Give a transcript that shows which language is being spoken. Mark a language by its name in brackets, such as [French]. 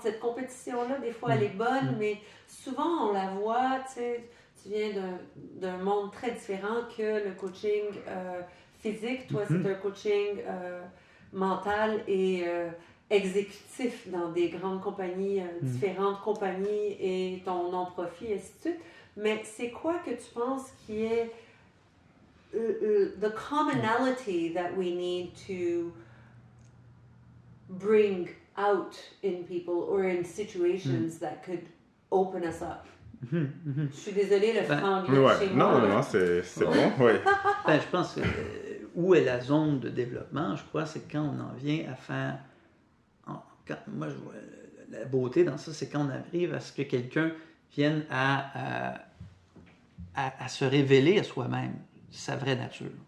[French] Cette compétition-là, des fois, elle est bonne, mais souvent, on la voit, tu viens d'un monde très différent que le coaching physique. Toi, c'est un coaching mental et exécutif dans des grandes compagnies, différentes compagnies et ton non-profit, et ainsi de suite. Mais c'est quoi que tu penses qui est [English] the commonality that we need to bring out in people or in situations that could open us up? [French] Je suis désolée, le franglais chez moi. Non, c'est bon. Je pense que où est la zone de développement, je crois, c'est quand on en vient à faire... moi, je vois la beauté dans ça, c'est quand on arrive à ce que quelqu'un vienne à se révéler à soi-même, sa vraie nature.